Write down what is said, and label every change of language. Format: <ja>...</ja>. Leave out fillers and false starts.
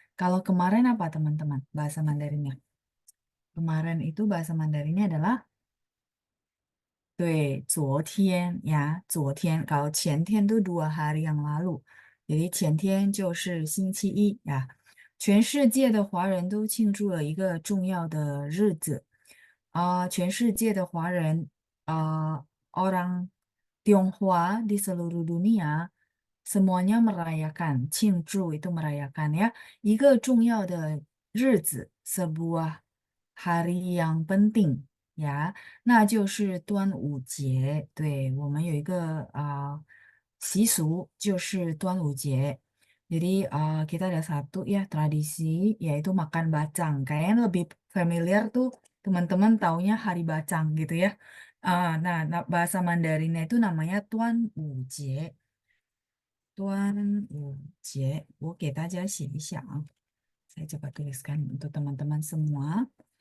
<id>Kalau kemarin apa teman-teman bahasa Mandarinnya? Kemarin itu bahasa Mandarinnya adalah</id> <zh>对，昨天呀，昨天搞前天都</zh> <id>2 hari yang lalu。</id> <zh>jadi 前天就是星期一呀，全世界的华人都庆祝了一个重要的日子。全世界的华人，</zh> <id>orang Tionghoa di seluruh dunia semuanya merayakan, 庆祝 itu merayakan ya,</id> <zh>一个重要的日子，</zh> <id>sebuah hari yang penting ya。</id> <zh>那就是端午节。对，我们有一个习俗，就是端午节。</zh> <id>Jadi kita ada satu ya tradisi yaitu makan bacang. Kayaknya lebih familiar tuh teman-teman taunya hari bacang gitu ya. Nah, bahasa Mandarinnya itu namanya Tuan Uje. Tuan Uje.</id> <zh>我给大家写一下。</zh> <id>saya coba tuliskan untuk teman-teman semua.</id>